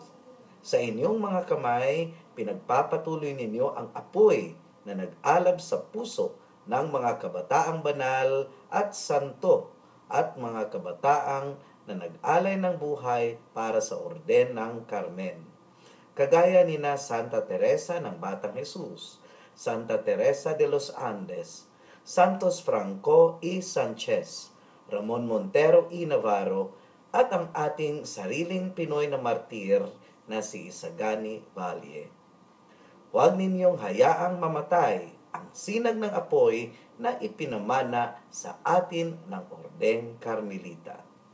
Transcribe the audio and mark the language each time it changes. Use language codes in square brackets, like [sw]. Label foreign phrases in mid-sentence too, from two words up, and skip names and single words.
[tl] Sa inyong mga kamay, pinagpapatuloy ninyo ang apoy na nag-alab sa puso ng mga kabataang banal at santo at mga kabataang na nag-alay ng buhay para sa orden ng Carmen. Kagaya ni na Santa Teresa ng Batang Jesus, Santa Teresa de los Andes, Santos Franco y Sanchez, Ramon Montero y Navarro, at ang ating sariling Pinoy na martir na si Isagani Valle. Huwag ninyong hayaang mamatay ang sinag ng apoy na ipinamana sa atin ng Ordeng Carmelita.